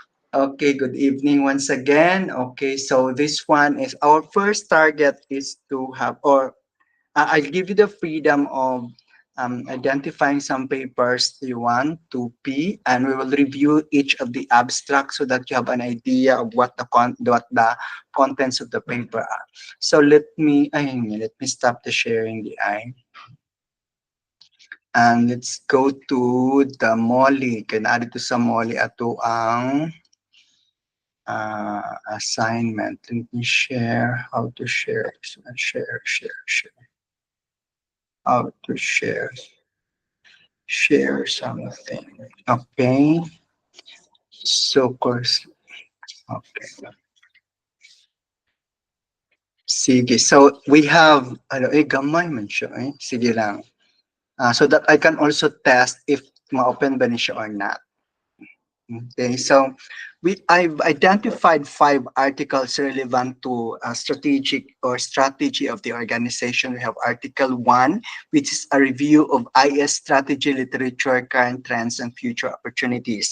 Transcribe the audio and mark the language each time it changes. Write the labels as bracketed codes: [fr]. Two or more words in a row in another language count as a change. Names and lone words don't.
[en] Okay, good evening once again. Okay, so this one is our first target is to have, or I'll give you the freedom of identifying some papers you want to P, and we will review each of the abstracts so that you have an idea of what the contents of the paper are. So let me stop the sharing the eye. And let's go to the Molly. [ceb] Can add it to sa Molly ato ang assignment. [en] Let me share how to share. So, share. How to share something. Okay. So, course. Okay. Sige. So, we have, [ceb] gamay man siya eh. Sige lang. [en] So that I can also test if [ceb] ma-open ba ni siya [en] or not. Okay, so I've identified 5 articles relevant to strategic or strategy of the organization. We have Article 1, which is a review of IS strategy, literature, current trends, and future opportunities.